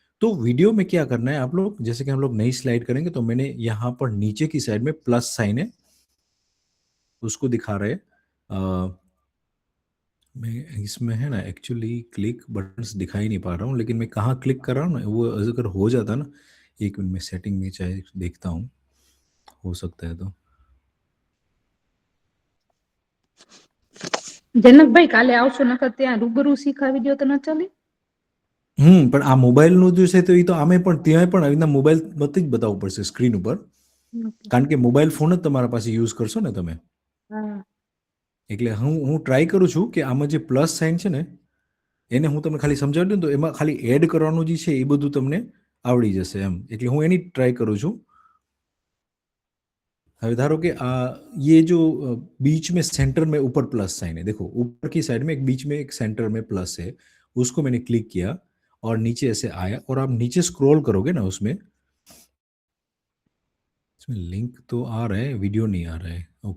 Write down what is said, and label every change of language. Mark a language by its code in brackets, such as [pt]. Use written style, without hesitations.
[hi] तो वीडियो में क्या करना है आप लोग, जैसे कि हम लोग नई स्लाइड करेंगे तो मैंने यहाँ पर नीचे की साइड में प्लस साइन है, उसको दिखा रहे हैं। मैं इसमें है ना एक्चुअली क्लिक बटन्स दिखाई नहीं पा रहा हूँ, लेकिन मैं कहाँ क्लिक कर रहा हूँ ना, वो अगर हो जाता ना, 1 मिनट में सेटिंग में चाहे देखता हूँ, हो सकता है तो। [gu] જનકભાઈ કાલે આવશો નકર ત્યાં રૂબરૂ શીખાવી દો તો ન ચાલે? પણ આ મોબાઈલનું જે છે તો એ તો આમે પણ ત્યાં પણ આવી રીતના મોબાઈલ બધી જ બતાવવું પડશે સ્ક્રીન ઉપર, કારણ કે મોબાઈલ ફોન જ તમારા પાસે યુઝ કરશો ને તમે, હા. એટલે હું ટ્રાય કરું છું કે આમાં જે પ્લસ સાઇન છે ને એને હું તમને ખાલી સમજાવી દઉં તો એમાં ખાલી એડ કરવાનું જે છે એ બધું તમને આવડી જશે એમ, એટલે હું એની ટ્રાય કરું છું। હવે [hi] धारो कि ये जो बीच में सेंटर में ऊपर प्लस साइन है, देखो ऊपर की साइड में एक बीच में एक सेंटर में प्लस है, उसको मैंने क्लिक किया और नीचे ऐसे आया, और आप नीचे स्क्रॉल करोगे ना उसमें लिंक तो आ रहा है, वीडियो नहीं आ रहा है।